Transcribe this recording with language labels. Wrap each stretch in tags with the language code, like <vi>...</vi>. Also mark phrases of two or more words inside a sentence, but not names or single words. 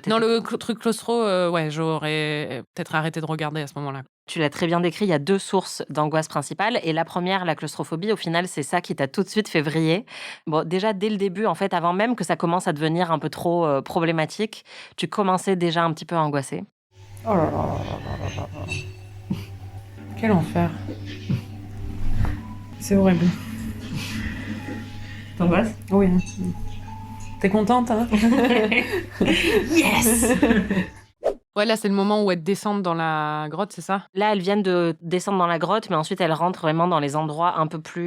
<fr>Non, le truc claustro, ouais, j'aurais peut-être arrêté de regarder à ce moment-là. Tu l'as très bien décrit, il y a 2 sources d'angoisse principales. Et la première, la claustrophobie, au final, c'est ça qui t'a tout de suite fait vriller. Bon, déjà, dès le début, en fait, avant même que ça commence à devenir un peu trop problématique, tu commençais déjà un petit peu à angoisser. Oh là là là là là là. Quel enfer. C'est horrible. T'angoisses? Oui. T'es contente, hein? Yes! Ouais, là, c'est le moment où elles descendent dans la grotte, c'est ça? Là, elles viennent de descendre dans la grotte, mais ensuite, elles rentrent vraiment dans les endroits un peu plus</fr>